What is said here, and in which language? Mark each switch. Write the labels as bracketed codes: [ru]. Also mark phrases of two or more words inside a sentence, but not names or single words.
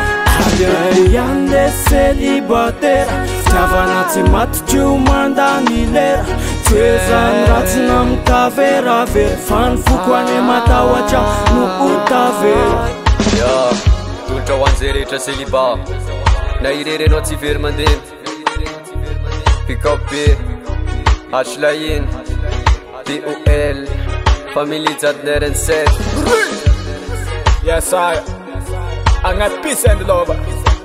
[mg] Aleoko ihany le célibataire, fitiavana tsy matotry ho mandany lera. Tsy hoe zany ratsy na mitaveravery, fa ny foko any matahotra no ho tavela. Tolotra ho an'izay rehetra célibat, na irerenao tsy very mandeha. [en] Pick-up B, H-Line, DOL, famille Jadner and Seth. Yes, I got peace and love.